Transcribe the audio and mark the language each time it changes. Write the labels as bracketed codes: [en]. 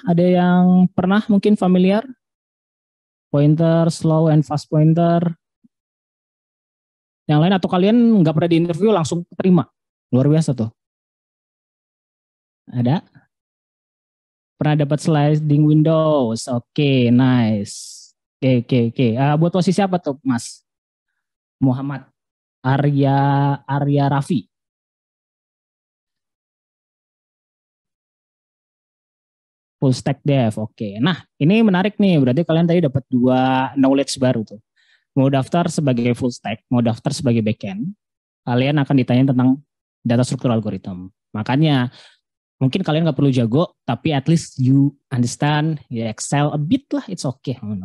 [id] Ada yang pernah mungkin familiar? [en] Pointer, slow and fast pointer. [id] Yang lain atau kalian nggak pernah di interview langsung terima? Luar biasa tuh. Ada? Pernah dapat sliding windows? Nice. Oke. Buat posisi apa tuh, Mas? Muhammad Arya Raffi. Full stack dev. Nah, ini menarik nih. Berarti kalian tadi dapat 2 knowledge baru tuh. Mau daftar sebagai full stack, mau daftar sebagai backend, kalian akan ditanya tentang data struktur algorithm. Makanya mungkin kalian nggak perlu jago, tapi [en] at least you understand, you excel a bit lah, it's okay.